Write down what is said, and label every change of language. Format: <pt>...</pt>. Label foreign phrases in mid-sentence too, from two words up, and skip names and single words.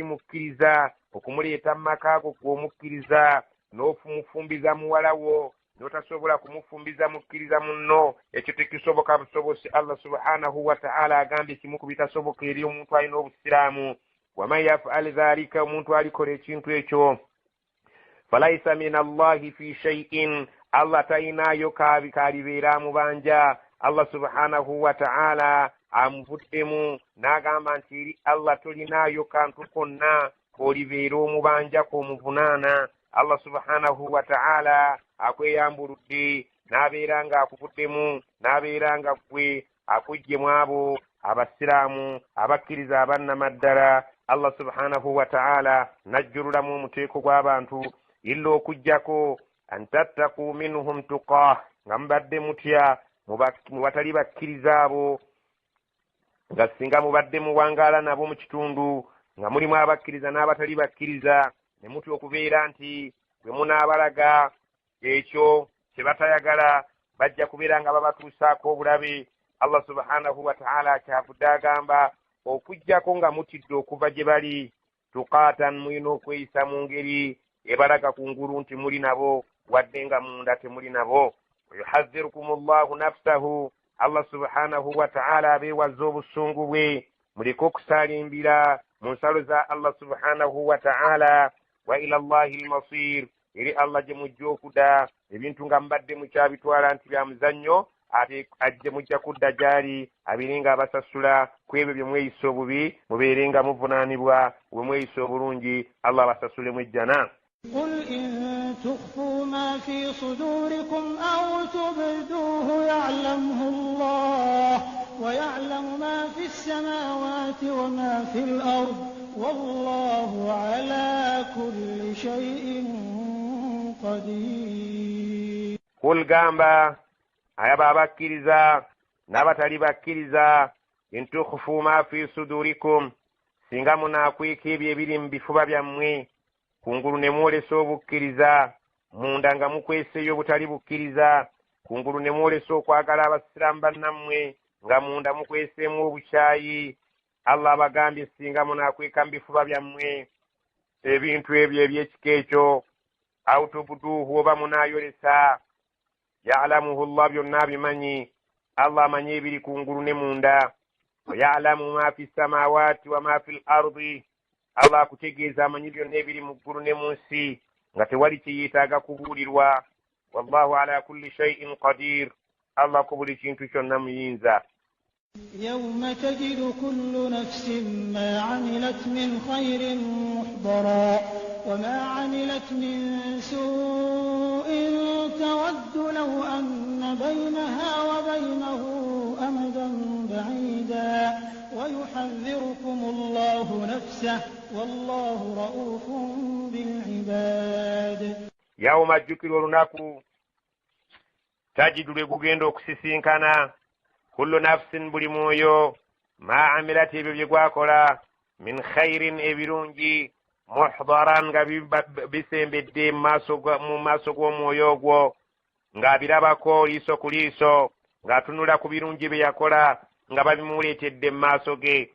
<lg>mukkiriza okumuleeta mu maka go gw'omukkiriza n'ofumufumbiza muwala wo n'otasobola kumufumbiza mukkiriza munno ekyo tekisoboka busobosi</lg> <ar>الله سبحانه وتعالى</ar> <lg>agambye kimu ku bitasoboka eri omuntu alina obusiraamu</lg> <ar>ومن يفعل ذلك</ar> <lg>omuntu alikola ekintu ekyo</lg> <ar>فليس من الله في شيء</ar> <lg>Allah tayinaayo kalibeera mubanja</lg> <ar>الله سبحانه وتعالى</ar> <lg>amuvuddemu n'agamba nti eri Allah tolinaayo kantu konna k'olibeera omubanja k'omuvunaana</lg> <ar>الله سبحانه وتعالى</ar> <lg>akweyambuludde n'abeera nga akuvuddemu n'abeera nga ggwe akuggyemu abo abasiraamu abakkiriza abannamaddala</lg> <ar>الله سبحانه وتعالى</ar> <lg>najjululamu omuteeko gw'abantu illa okuggyako</lg> <ar>أن تتقوا منهم تقاة</ar> <lg>nga mubadde mutya mu batali bakkiriza abo nga singa mubadde muwangaala nabo mu kitundu nga mulimu abakkiriza n'abatali bakkiriza ne mutya okubeera nti bwe munaabalaga ekyo kye batayagala bajja kubeera nga babatuusaako obulabe Allah</lg> <ar>سبحانه وتعالى</ar> <lg>kyavudde agamba okuggyako nga mutidde okuva gye bali tuqaatan mulina okweyisa mu ngeri ebalaga ku ngulu nti muli nabo wadde nga munda temuli nabo</lg> <ar>يحذركم الله نفسه الله سبحانه وتعالى</ar> <lg>abeewaza obusungu bwe muleke okusaalimbira mu nsalo za</lg> <ar>الله سبحانه وتعالى وإلى الله المصير</ar> <lg>eri Allah gye mujja okuda ebintu nga mbadde mukyabitwala nti bya muzannyo ate ajje mujja kudda gyali abirenga abasasula ku ebyo bye mweyisa obubi mubeere nga muvunaanibwa bwe mweyisa obulungi Allah abasasulemu ejjana</lg> <ar>قل إن تخفوا ما في صدوركم أو تبدوه يعلمه الله ويعلم ما في السماوات وما في الأرض والله على كل شيء قدير</ar> <lg>قل gamba ayaba abakkiriza n'abatali bakkiriza</lg> <ar>إن تخفوا ما في صدوركم</ar> <lg>singa munaakweka ebyo ebiri mu bifuba byammwe kungulu ne mwolesa obukkiriza munda nga mukweseeyo butali bukkiriza kungulu ne mwolesa okwagala abasiraamu bannammwe nga munda mukweseemu obukyayi. Allah abagambye singa munaakweka mu bifuba byammwe ebintu ebyo ebyekika ekyo</lg> <ar>أو تبدوه</ar> <lg>oba munaayolesa</lg> <ar>يعلمه الله</ar> <lg>byonna bimanyi. Allah amanyi ebiri kungulu ne munda.</lg> <ar>ويعلم ما في السماوات وما في الأرض.</ar> <lg>Allah akutegeeza amanyi byonna ebiri mu ggulu ne mu nsi nga tewali kiyeetaaga kubuulirwa.</lg> <ar>والله على كل شيء قدير.</ar> <lg>Allah ku buli kintu kyonna muyinza.</lg> <ar>يوم تجد كل نفس ما عملت من خير محضرا وما عملت من سوء تود لو أن بينها وبينه أمدا بعيدا ويحذركم الله نفسه والله رؤوف بالعباد. يوم الذكر</ar> <lg>olunaku tajidu lwe gugenda okusisinkana</lg> <ar>كل نفس</ar> <lg>buli mwoyo</lg> <ar>ما عملت</ar> <lg>ebyo bye gwakola</lg> <ar>من خير</ar> <lg>ebirungi muhdaran nga bisembedde mu maaso g'omwoyo ogwo ng'abirabako liiso ku liiso ng'atunula ku birungi bye yakola nga babimuleetedde mu maaso ge.</lg>